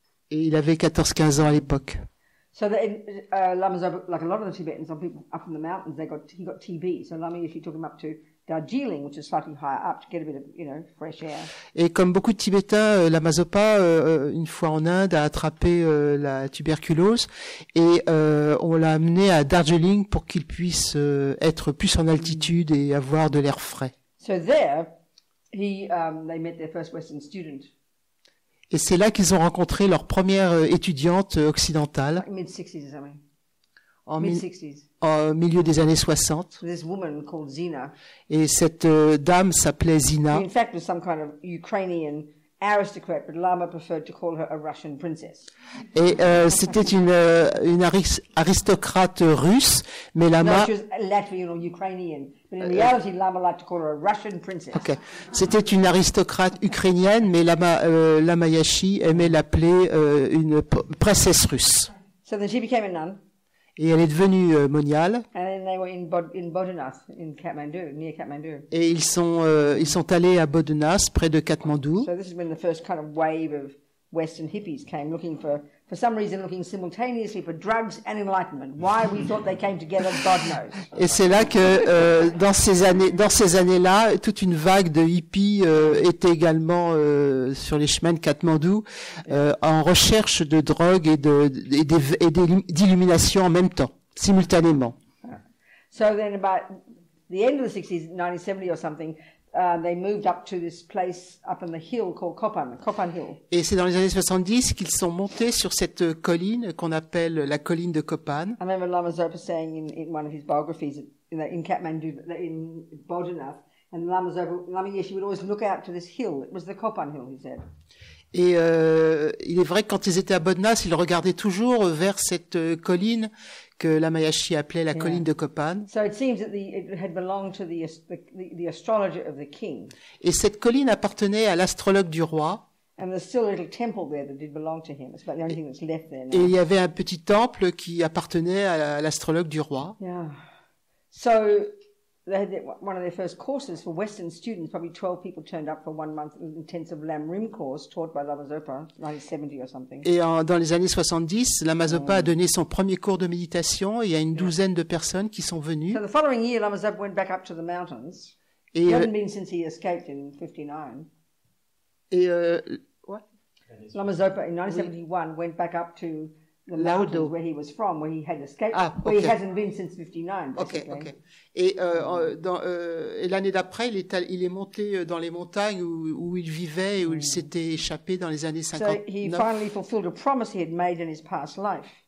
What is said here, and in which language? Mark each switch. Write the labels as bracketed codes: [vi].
[fr] Et il avait 14-15 ans à l'époque. [en] So Lama Zopa, like a lot of the Tibetans, some people up in the mountains, he got TB. So Lama Yeshe took him up to Darjeeling, which is slightly higher up, to get a bit of, fresh air. [fr] Et comme beaucoup de Tibétains, Lama Zopa, une fois en Inde, a attrapé la tuberculose et on l'a amené à Darjeeling pour qu'il puisse être plus en altitude et avoir de l'air frais. [en] So there, they met their first Western student. [fr] Et c'est là qu'ils ont rencontré leur première étudiante occidentale. [en] Like mid-60s or something. Mid-60s. [fr] Au milieu des années 60. [en] This woman called Zina. [fr] Et cette dame s'appelait Zina. [en] In fact, was some kind of Ukrainian aristocrat, but Lama preferred to call her a Russian princess. [fr] Et c'était une aristocrate russe, mais Lama. [en] No, she was Latvian or Ukrainian, but in reality, Lama liked to call her a Russian princess. Okay. [fr] C'était une aristocrate ukrainienne, mais Lama Yeshe aimait l'appeler une princesse russe. [en] So then she became a nun. [fr] Et elle est devenue moniale. [en] And then they were in Bodhanath, in Kathmandu, near Kathmandu. [fr] Et ils sont allés à Bodhanath, près de Katmandou. [en] So this is when the first kind of wave of Western hippies came, looking for some reason, looking simultaneously for drugs and enlightenment. Why we thought they came together, God knows. [fr] Et c'est là que dans ces années-là, toute une vague de hippies était également sur les chemins de Katmandou en recherche de drogue et d'illumination en même temps, simultanément. [en] So then, about the end of the 60s, 1970 or something. They moved up to this place up on the hill called Kopan Hill. [fr] Et c'est dans les années 70 qu'ils sont montés sur cette colline qu'on appelle la colline de Kopan. [en] I remember Lama Zopa saying in one of his biographies in Kathmandu, in Bodhanath, and Lama Yeshe would always look out to this hill. It was the Kopan Hill, he said. [fr] Et il est vrai que quand ils étaient à Bodhanath, ils regardaient toujours vers cette colline que Lama Yeshe appelait la colline de Kopan. [en] So it seems that it had belonged to the astrologer of the king. [fr] Et cette colline appartenait à l'astrologue du roi. [en] And there's still a little temple there that did belong to him. It's about the only thing that's left there now. [fr] Et il y avait un petit temple qui appartenait à l'astrologue du roi. [en] Yeah. So they had one of their first courses for Western students. Probably 12 people turned up for 1 month intensive Lam Rim course taught by Lama Zopa, 1970 or something. [fr] Et dans les années 70, Lama Zopa a donné son premier cours de méditation et il y a une douzaine de personnes qui sont venues. [en] So the following year, Lama Zopa went back up to the mountains. [fr] Et, [en] He hasn't been since he escaped in 59. [fr] et [en] what? Lama Zopa in 1971 went back up to the Laudo. mountains where he was from, where he had escaped, Ah, where he okay. hasn't been since 59. Ok, Basically. ok. [fr] Et, et l'année d'après, il est monté dans les montagnes où il vivait et où il s'était échappé dans les années [en] So 59. he finally fulfilled a promise he had made in his past life.